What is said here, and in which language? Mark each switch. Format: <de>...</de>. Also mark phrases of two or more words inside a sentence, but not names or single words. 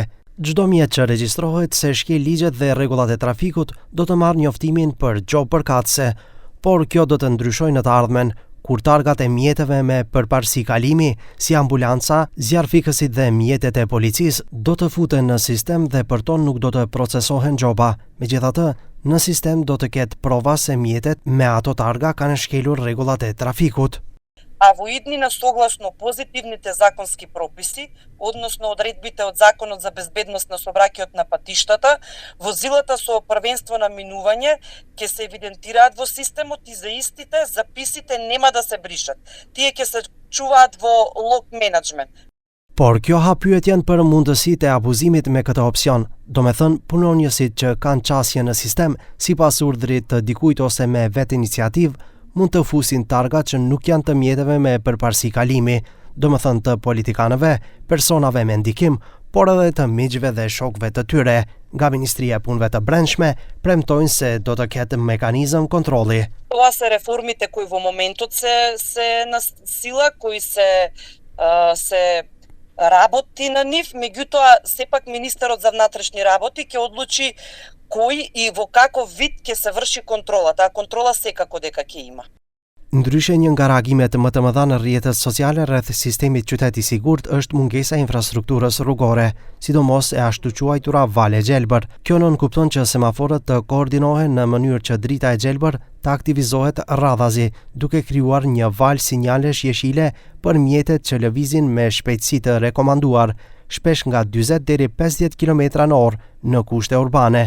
<sq>Çdo mjet që regjistrohet se shkel ligjet dhe rregullat e trafikut do të marrë njoftimin për gjobë përkatëse, por kjo do të ndryshojë në të ardhmen, kur targat e mjeteve me përparësi kalimi, si ambulanca, zjarrfikësit dhe mjetet e policisë, do të futen në sistem dhe për to nuk do të procesohen gjoba. Megjithatë, në sistem do të ketë prova se mjetet me ato targa kanë shkelur rregullat e trafikut.</sq> <mk>А во иднина согласно позитивните законски прописи, односно одредбите од Законот за безбедност на сообраќајот на патиштата, возилата со првенство на минување ќе се евидентираат во системот и за истите записите нема да се бришат. Тие ќе се чуваат во</mk> <en>log management.</en> <sq>Por kjo ha pyetjen për mundësitë e abuzimit me këtë opsion, do me thënë punonjësit që kanë qasje në sistem, sipas urdhrit të dikujt ose me vetë iniciativë, mund të fusin targa që nuk janë të mjeteve me përparësi kalimi, do më thënë të politikanëve, personave me ndikim, por edhe të miqve dhe shokve të tyre. Nga Ministria e Punëve të Brendshme premtojnë se do të ketë mekanizëm kontrolli.</sq> <mk>Тоа се реформите кои во моментот се на сила, кои се работи на нив, меѓутоа сепак министерот за внатрешни работи ќе одлучи кој и во каков вид ќе се врши контрола. Таа контрола секако дека ќе има.</mk> <sq>Ndryshe, një nga reagimet më të mëdha në rrjetet sociale rreth sistemit qytet i sigurt është mungesa e infrastrukturës rrugore, sidomos e ashtu quajtura vale gjelbër. Kjo nënkupton që semaforët të koordinohen në mënyrë që drita e gjelbër të aktivizohet radhazi, duke krijuar një valë sinjalesh jeshile për mjetet që lëvizin me shpejtësi të rekomanduar, shpesh nga 40 deri 50 km/h në kushte urbane.</sq>